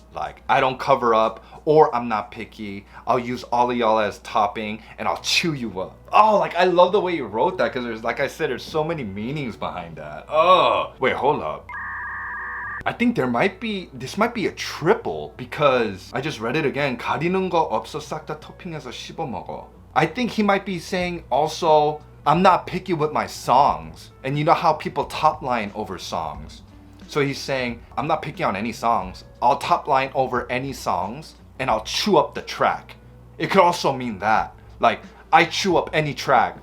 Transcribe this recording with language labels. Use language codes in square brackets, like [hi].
[en] Like, I don't cover up, or I'm not picky. I'll use all of y'all as topping, and I'll chew you up. Oh, like, I love the way you wrote that, because there's, like I said, there's so many meanings behind that. Oh, wait, hold up. I think this might be a triple, because I just read it again. [ko] 가리는 거 없어 싹 다 토핑해서 씹어 먹어. [en] I think he might be saying also, I'm not picky with my songs. And you know how people top line over songs. So he's saying, I'm not picky on any songs. I'll top line over any songs and I'll chew up the track. It could also mean that. Like, I chew up any track.